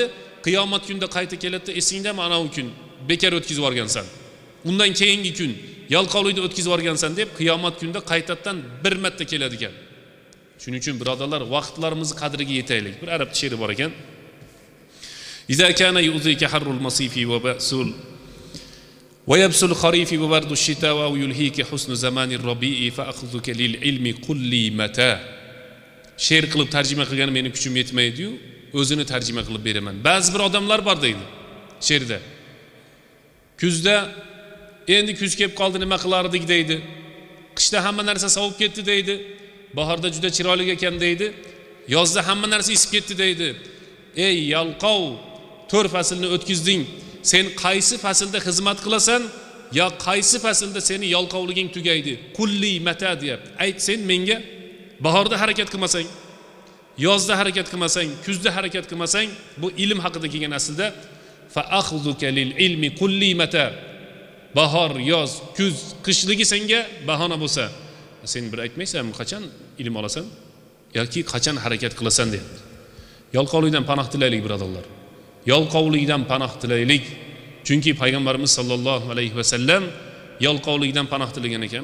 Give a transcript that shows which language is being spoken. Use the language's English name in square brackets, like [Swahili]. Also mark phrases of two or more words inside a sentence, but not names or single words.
[Uzbek] Qiyomat kunida qayta keladi, esingdami ana u kun bekor o'tkazib yuborgansan. Undan keyingi kun yalqovlikni o'tkazib yuborgansan deb qiyomat kunida qaytadan bir marta keladi ekan. Shuning uchun birodarlar, vaqtlarimizni qadriga yetaylik. Bir arab she'ri bor ekan. [Arabic] إذا كان يؤذيك حر المصيف وبأس ويبس الخريف وبرد الشتاء ويلهيك حسن زمان الربيع فأخذك للعلم قل لي متى. [Uzbek] She'r qilib tarjima qilganim meni kuchim yetmaydi-yu, o'zini tarjima qilib beraman. Ba'zi bir odamlar bor deydi she'rda. Kuzda endi kuz kelib qoldi, nima qilardik deydi. Qishda hamma narsa sovib ketdi deydi. Bahorda juda chiroyli ekan deydi. Yozda hamma narsa isib ketdi deydi. Ey yalqov, 4 faslni o'tkizding. Sen qaysi faslda xizmat qilasan, yo qaysi faslda seni yalqovliging tugaydi? [Arabic] قل لي متى [Uzbek] deyap. Ayt sen menga, bahorda harakat qilmasang, yozda harakat qilmasang, kuzda harakat qilmasang, bu ilm haqida kelgan aslida [Arabic] فأخذك للعلم قل لي متى. [Uzbek] Bahor, yoz, kuz, qishligi senga bahona bo'lsa, sen bir aytmaysanmi qachon ilm olasan yoki qachon harakat qilasan deb. Yalqovlikdan panoh tilaylik, birodarlar. Yalqovlikdan panoh tilaylik. Chunki payg'ambarimiz [Arabic] صلى الله عليه [Uzbek] vasallam yalqovlikdan panoh tilagan ekan.